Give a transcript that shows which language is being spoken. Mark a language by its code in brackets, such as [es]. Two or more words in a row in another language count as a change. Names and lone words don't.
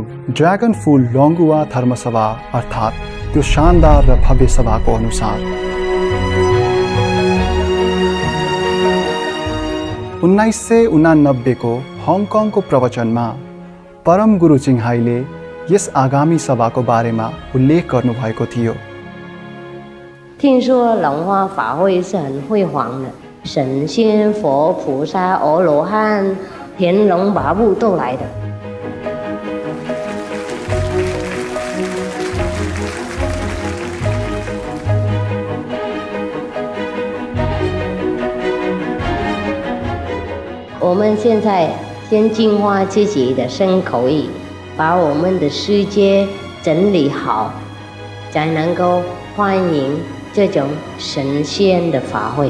[ne] ड्र्यागन फुल लोङ्गुवा धर्मसभा अर्थात् त्यो शानदार र भव्य सभाको अनुसार 1989 को हङकङको प्रवचनमा परम गुरु चिङहाईले यस आगामी सभाको बारेमा उल्लेख गर्नुभएको थियो। [zh] 听说龙华法会是很辉煌的，神仙、佛、菩萨、阿罗汉、天龙八部都来的。我们现在先净化自己的身口意，把我们的世界整理好，才能够欢迎这种神仙的法会。